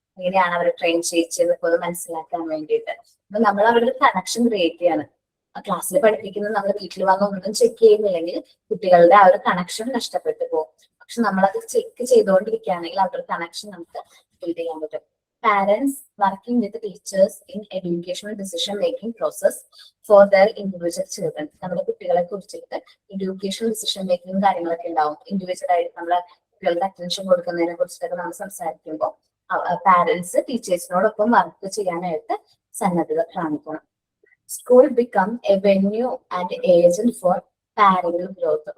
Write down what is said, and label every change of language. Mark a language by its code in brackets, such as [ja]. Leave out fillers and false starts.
[ml] എങ്ങനെയാണ് അവരെ ട്രെയിൻ ചെയ്യിച്ചതൊക്കെ ഒന്ന് മനസ്സിലാക്കാൻ വേണ്ടിയിട്ട്. അപ്പൊ നമ്മൾ അവരുടെ കണക്ഷൻ ക്രിയേറ്റ് ചെയ്യാണ്. ക്ലാസ്സിൽ പഠിപ്പിക്കുന്നത് നമ്മൾ വീട്ടിൽ വന്ന് ഒന്നും ചെക്ക് ചെയ്യുന്നില്ലെങ്കിൽ കുട്ടികളുടെ ആ ഒരു കണക്ഷൻ നഷ്ടപ്പെട്ടു പോകും. പക്ഷെ നമ്മളത് ചെക്ക് ചെയ്തുകൊണ്ടിരിക്കുകയാണെങ്കിൽ അവരുടെ കണക്ഷൻ നമുക്ക് ബിൽഡ് ചെയ്യാൻ പറ്റും. [en] Parents working with the teachers in educational decision making process for their individual children. [ml] നമ്മുടെ കുട്ടികളെ കുറിച്ചിട്ട് എഡ്യൂക്കേഷണൽ ഡിസിഷൻ മേക്കിംഗ് കാര്യങ്ങളൊക്കെ ഉണ്ടാവും. ഇൻഡിവിജ്വൽ ആയിട്ട് നമ്മളെ കുട്ടികളുടെ അറ്റൻഷൻ കൊടുക്കുന്നതിനെ കുറിച്ചിട്ടൊക്കെ നമ്മൾ സംസാരിക്കുമ്പോൾ പാരന്റ്സ് ടീച്ചേഴ്സിനോടൊപ്പം വർക്ക് ചെയ്യാനായിട്ട് സന്നദ്ധത കാണിക്കണം. [en] School become a venue and agent for parental growth.